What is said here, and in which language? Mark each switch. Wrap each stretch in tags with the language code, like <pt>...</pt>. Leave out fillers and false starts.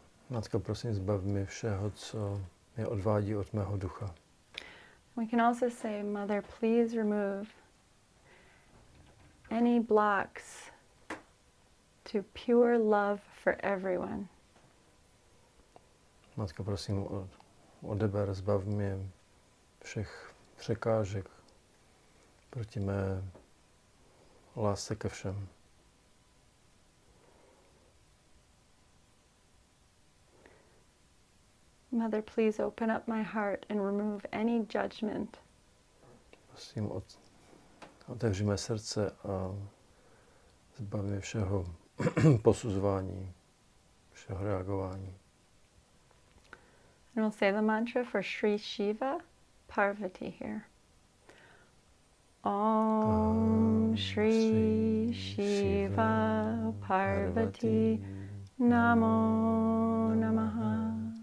<cs>Matko, prosím, zbav mě všeho, co mě odvádí od mého ducha.</cs> <en>We can also say, Mother, please remove any blocks to pure love for everyone.</en> <cs>Matko, prosím, odeber, zbav mě všech překážek proti mé lásce ke všem.</cs> <en>Mother, please open up my heart and remove any judgment.</en> <cs>Prosím, otevři mé srdce a zbav mě všeho posuzování, všeho reagování.</cs> <en>And we'll say the mantra for Sri Shiva, Parvati here.</en> <sa>Om Shri Shiva Parvati Namo Namaha.</sa>